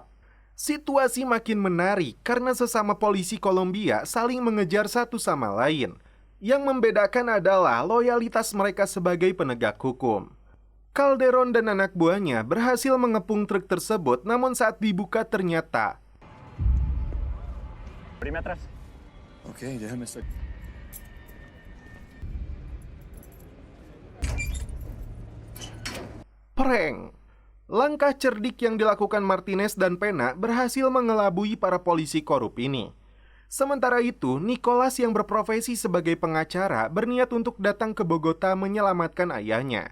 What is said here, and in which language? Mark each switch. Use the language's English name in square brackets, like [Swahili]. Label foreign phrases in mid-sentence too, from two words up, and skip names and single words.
[Indonesian] Situasi makin menarik karena sesama polisi Kolombia saling mengejar satu sama lain. Yang membedakan adalah loyalitas mereka sebagai penegak hukum. Calderon dan anak buahnya berhasil mengepung truk tersebut, namun saat dibuka ternyata [Spanish] Abrime atrás. Ok, déjame estar. [Indonesian] prank. Langkah cerdik yang dilakukan Martinez dan Pena berhasil mengelabui para polisi korup ini. Sementara itu, Nicholas yang berprofesi sebagai pengacara berniat untuk datang ke Bogota menyelamatkan ayahnya.